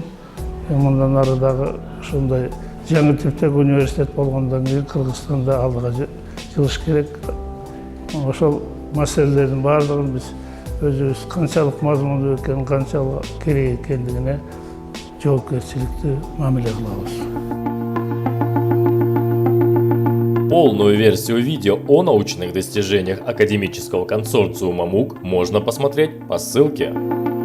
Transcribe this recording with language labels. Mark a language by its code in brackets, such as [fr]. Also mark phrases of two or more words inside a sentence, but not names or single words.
[ky] Мындан ары дагы ушундай жаңы типтеги университет болгондон кийин Кыргызстанда алдыга жылыш керек. Ошол маселелердин баардыгын биз өзүбүз канчалык мазмундуу экенин, канчалык керек экендигине жоопкерчиликтүү мамиле кылабыз. [ru] Полную версию видео о научных достижениях академического консорциума МУК можно посмотреть по ссылке.